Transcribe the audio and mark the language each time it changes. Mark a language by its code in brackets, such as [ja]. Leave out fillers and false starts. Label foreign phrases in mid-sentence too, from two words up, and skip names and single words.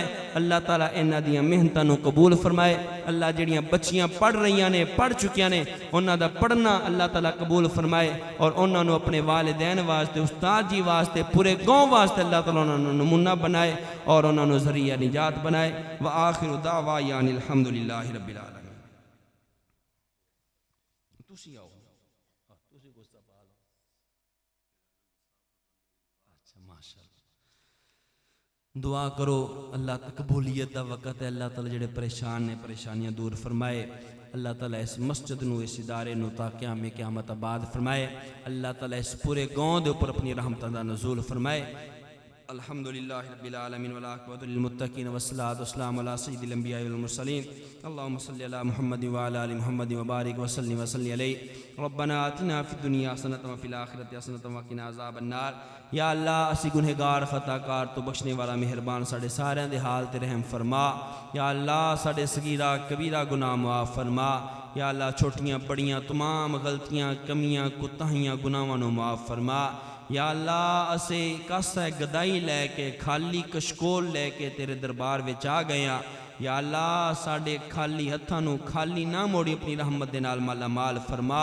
[pa] اللہ تعالیٰ انہاں دیاں محنتاں نوں قبول فرمائے۔ اللہ جہڑیاں بچیاں پڑھ رہی نے، پڑھ چکیاں نے، انہاں دا پڑھنا اللہ تعالیٰ قبول فرمائے اور انہاں نوں اپنے والدین واسطے، استاد جی واسطے، پورے گاؤں واسطے اللہ تعالیٰ انہاں نوں نمونہ بنائے اور انہاں نوں ذریعہ نجات بنائے. [ar] وآخر دعوانا أن الحمد لله رب العالمين. [pa] تسی آؤ، تسی کچھ سوال? اچھا، ماشاءاللہ. [ur] دعا کرو، اللہ قبولیت کا وقت ہے. [pa] اللہ تعالیٰ جیڑے پریشان نے پریشانیاں دور فرمائے۔ اللہ تعالیٰ اس مسجد نوں، اس ادارے نوں تا قیامت آباد فرمائے. اللہ تعالیٰ اس پورے گاؤں کے اوپر اپنی رحمتاں دا نزول فرمائے. [ar] الحمد لله رب العالمين والعاقبة للمتقين والصلاة والسلام على سيد الأنبياء والمرسلين. اللهم صل على محمد وعلى آل محمد وبارك وصل عليه. ربنا آتنا في الدنيا حسنة وفي الآخرة حسنة وقنا عذاب النار. [pa] یا اللہ اسی گنہگار خطاکار تو بخشنے والا مہربان ساڈے ساریاں دے حال تے رحم فرما. یا اللہ ساڈے صغیرہ کبیرہ گناہ معاف فرما. یا اللہ چھوٹیاں بڑیاں تمام غلطیاں کمیاں کوتاہیاں گناہاں نوں معاف فرما. یا اللہ اسیں کاسہ گدائی لیکے خالی کشکول لیکے تیرے دربار وچ آ گئے ہیں. یا اللہ ساڈے خالی ہتھاں نوں خالی نہ موڑیں، اپنی رحمت دے نال مالا مال فرما.